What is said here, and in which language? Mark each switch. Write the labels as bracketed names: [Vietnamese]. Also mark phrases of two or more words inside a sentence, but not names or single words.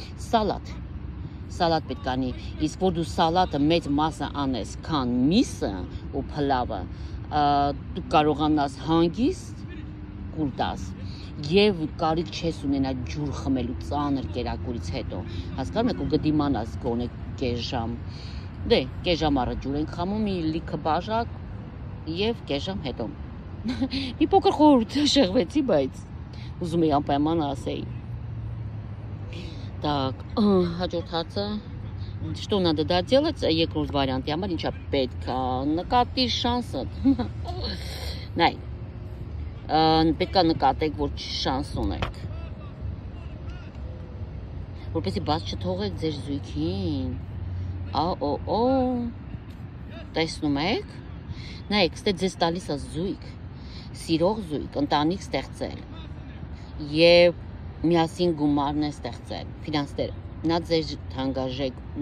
[Armenian] սալատ պետք է լինի, իսկ որ դու սալատը մեծ մասը անես, քան միսը ու փլավը, դու կարողանաս հանգիստ կուլ տաս եւ կարիք չես ունենա ջուր խմելու ծանր կերակուրից հետո, հասկանում եք ու գդիմանաս գոնե կես ժամ, դե կես ժամ առաջ ջուր ենք խմում, մի լիքը բաժակ եւ կես ժամ հետո։ Մի փոքր խորհուրդ շեղվեցի, բայց ուզում եի անպայման ասեի։ Так, հաջորդ հարցը [Russian] Что надо доделать [Armenian] երկրորդ վարիանտի համար, ինչա պետք է նկատի շանսը։ Նայ, պետք է նկատեք, որ շանս ունեք։ Որպեսզի բաց չթողեք ձեր զույգին։ Տեսնում եք։ Նայեք, ստե ձեզ տալիս է զույգ, սիրող զույգ, ընտանիք ստեղծել։ Եվ միասին գումարն է ստեղծել, ֆինանսները։ Նա ձեր հանգաժեք